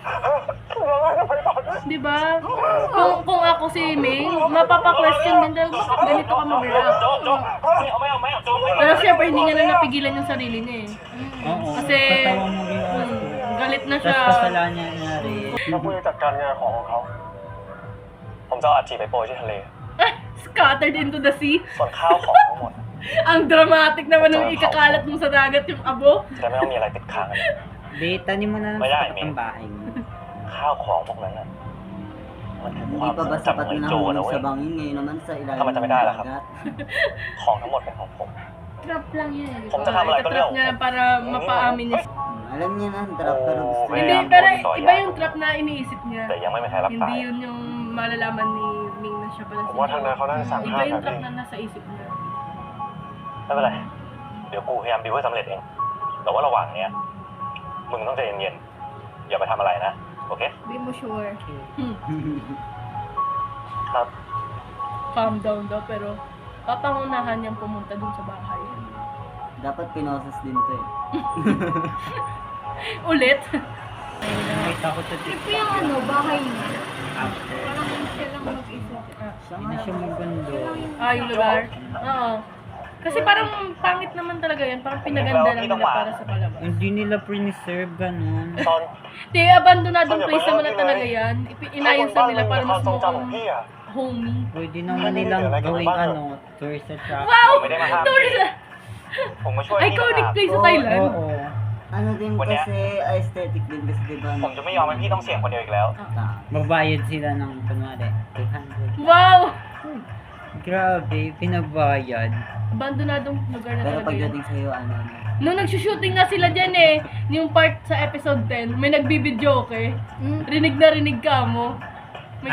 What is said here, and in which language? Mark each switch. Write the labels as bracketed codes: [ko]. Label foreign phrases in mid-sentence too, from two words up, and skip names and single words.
[tl] Di ba? Kung ako si Ming, mapapa-question din dahil bakit ganito ka mag-react. Pero syempre, hindi niya na napigilan yung sarili niya eh. Oo. Kasi, Patawa mo rin ako. galit na Tapos siya. kasalanan niya rin. [th] เราคุยจัดการงานของเขา ผมจะเอาอัฐิไปโปรยที่ทะเล [en] Scattered into the sea. [th] ส่วนข้าวของทั้งหมด [tl] Ang dramatic naman ng ikakalat mo sa dagat yung abo. [th] จะได้ไม่ต้องมีอะไรติดค้างกัน [tl] Beta, ni mo na lang Wala, sa tapat Ming. ng bahay mo. [th] ข้าวของพวกนั้นน่ะมันคือ [tl] Hindi [th] ความ [tl] pa [th] ทร [tl] ba [th] งจำ [tl] sapat [th] ของ [tl] na [th] ไอ้โจนะ [tl] nahulog [th] เว้ย [tl] sa bangin ngayon naman sa ilalim Tama, tama, ng tama, tama. dagat? [th] ของทั้งหมดเป็นของผม [tl] Trap lang yan. eh. [th] ผมจะทำอะไรก็เรื่อง [tl] Itatrap niya lang para mapaamin niya. Alam niya na, trap pero gusto Oh, Hindi, niya. pero iba yung trap na iniisip niya. [th] แต่ยังไม่มีใครรับ [tl] Hindi [th] สาย [tl] yun yung malalaman ni Ming na siya pala [th] ผมว่าทางนั้นเขาน่าจะสั่ง [tl] Iba [th] ห้าม [tl] yung [th] แบบ [tl] trap [th] นี้ [tl] na nasa isip niya. [th] ไม่เป็นไร เดี๋ยวกูพยายามดิวให้สำเร็จเอง แต่ว่าระหว่างเนี้ยมึงต้องใจเย็นๆ อย่าไปทำอะไรนะ โอเค [tl] Di mo sure. [th] ครับ [en] Calm down [tl] daw, pero papangunahan niyang pumunta dun sa bahay. Dapat pinoses din to eh. Ulit? May takot sa Trip ko yung ano, bahay niya. after. Parang siya lang mag-isa. Hindi na siya magundo. Ah, yung lugar? Oo. Kasi parang pangit naman talaga yan. Parang pinaganda lang nila para sa palabas. Hindi nila preserve ganun. [th] ตอน [tl] Di, abandonadong place naman na talaga yan. Inayos lang nila para mas [th] ความทรงจำของ [tl] mukhang [th] พี่อะ [tl] homey. Pwede naman nilang gawing [en] tourist attraction. [tl] Wow! Pwede mahapon. Tourist! [th] ผมมาช่วยพี่ [tl] Iconic [th] นะ [tl] place sa Oo, Thailand. Oo. Ano din Wala. kasi, aesthetic din kasi diba? [th] ผมจะไม่ยอมให้พี่ต้องเสี่ยงคนเดียวอีกแล้ว [tl] Mabayad sila ng, kunwari, 200. Wow! Grabe, pinabayad. Abandonadong lugar na Pero talaga yun. pagdating sa'yo, ano, Nung nagsushooting nga sila dyan eh, yung part sa episode 10, may nagbibidyo, okay? Rinig na rinig ka mo. May